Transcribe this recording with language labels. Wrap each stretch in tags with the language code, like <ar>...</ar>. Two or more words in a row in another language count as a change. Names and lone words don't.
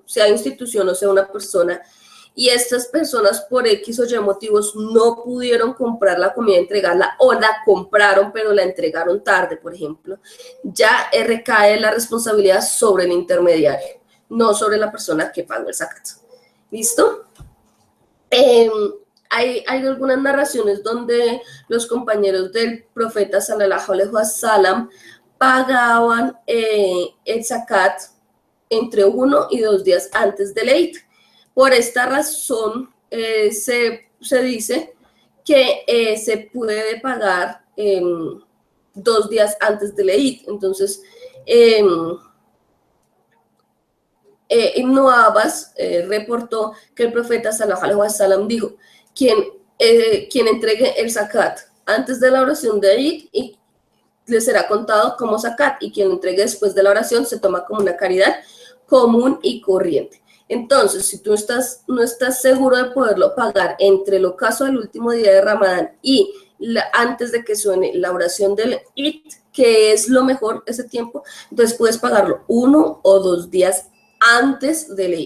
<es>Sea institución o sea una persona, y estas personas por X o Y motivos no pudieron comprar la comida, entregarla, o la compraron pero la entregaron tarde, por ejemplo, ya recae la responsabilidad sobre el intermediario, no sobre la persona que pagó el zakat. ¿Listo? Hay algunas narraciones donde los compañeros del profeta</es> <ar>صلى الله عليه وسلم</ar> <es>pagaban el zakat entre 1 y 2 días antes del Eid. Por esta razón se dice que se puede pagar 2 días antes del Eid. Entonces, Ibn Abbas reportó que el profeta</es> <ar>صلى الله عليه وسلم</ar> <es>dijo, quien entregue el zakat antes de la oración de Eid y le será contado como zakat, y quien lo entregue después de la oración se toma como una caridad común y corriente. Entonces, si tú no estás seguro de poderlo pagar entre el ocaso del último día de Ramadán y antes de que suene la oración del Eid, que es lo mejor ese tiempo, entonces puedes pagarlo 1 o 2 días antes del Eid.</es>